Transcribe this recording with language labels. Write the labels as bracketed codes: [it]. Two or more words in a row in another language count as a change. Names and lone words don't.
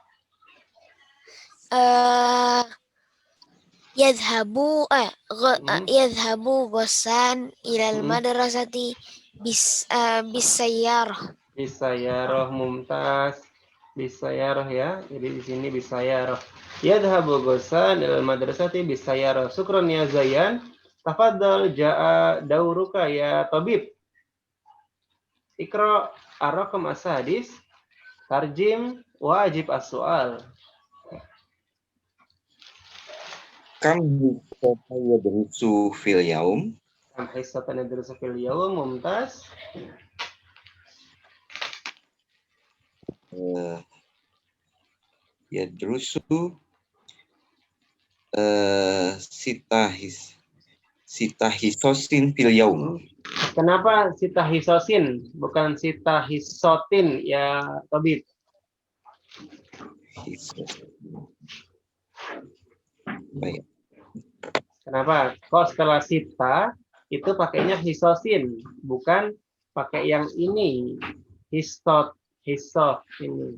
[ar] يذهب غسان إلى المدرسة بسيارة. بسيارة، ممتاز. بسيارة يا. [id] Jadi di sini [ar] بسيارة. يذهب غسان إلى المدرسة بسيارة. شكرا يا زيان. تفضل جاء دورك يا طبيب. اقرأ الرقم السادس، ترجم واجب السؤال. كم حصة يدرس في اليوم? كم حصة يدرس في اليوم، ممتاز. يدرس ست حصص في اليوم. [id] Kenapa [ar] ست حصص [id] bukan [ar] ست حصات يا طبيب? [id] Baik. Kenapa? Kok setelah sita itu pakainya hisosin, bukan pakai yang ini, hisot ini.